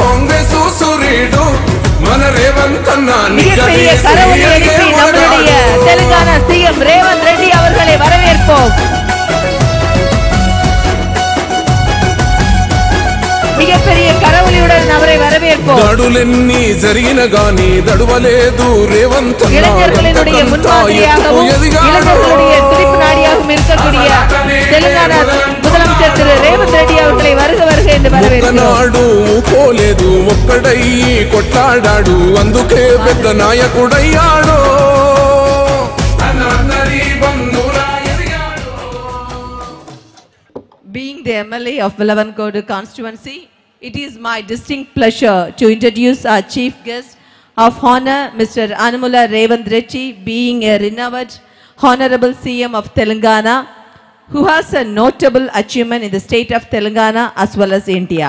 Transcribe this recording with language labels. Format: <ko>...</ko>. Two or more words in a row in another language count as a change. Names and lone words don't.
<te>కాంగ్రెస్ సురిడు మన రేవంత్ అన్న</te> <ta>மிகப்பெரிய கரவொலி எழுப்பி நம்மளுடைய தெலுங்கானா சிஎம் ரேவந்த் ரெட்டி அவர்களை வரவேற்போம். மிகப்பெரிய கரவொலியுடன் அவரை வரவேற்போம்.</ta> <te>దడులెన్ని జరిగిన గాని దడువలేదు రేవంత్ అన్న.</te> <ta>இளைஞர்களினுடைய முன்மாதிரியாகவும் இளைஞர்களுடைய துடிப்பு நாடியாகவும் இருக்கக்கூடிய தெலுங்கானா முதலமைச்சர் திரு ரேவந்த் ரெட்டி அவர்களை வருக வருக என்று வரவேற்கிறோம்.</ta> <te>పోలేదు ఒక్కడయ్యి కొట్లాడాడు అందుకే పెద్ద నాయకుడయ్యాడు.</te> <en>Being the MLA of Vilavankodu constituency, it is my distinct pleasure to introduce our chief guest of honor, Mr. Anumula Revanth Reddy, being a renowned honorable CM of Telangana, who has a notable achievement in the state of Telangana as well as India.</en>